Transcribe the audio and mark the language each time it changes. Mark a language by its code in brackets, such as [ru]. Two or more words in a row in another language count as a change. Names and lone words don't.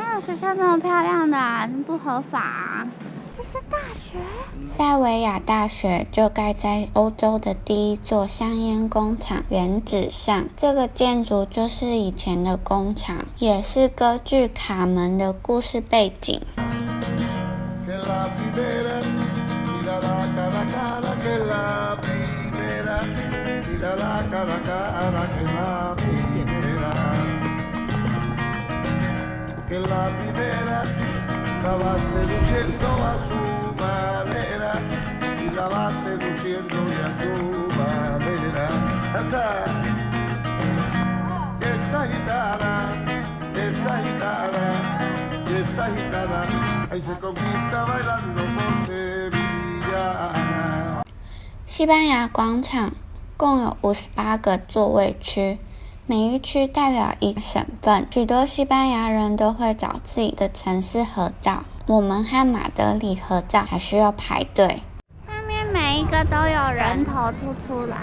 [zh] 学校这么漂亮的啊，不合法啊！这是大学，塞维亚大学就盖在欧洲的第一座香烟工厂原址上。这个建筑就是以前的工厂，也是歌剧《卡门》的故事背景。 [es] Estaba seduciendo a su manera y la va seduciendo y a su manera. Esa gitana, ahí se conquista bailando por sevillana. [zh] 西班牙广场共有58个座位区。每一区代表一个省份，许多西班牙人都会找自己的城市合照。我们和马德里合照还需要排队。上面每一个都有人头凸出来。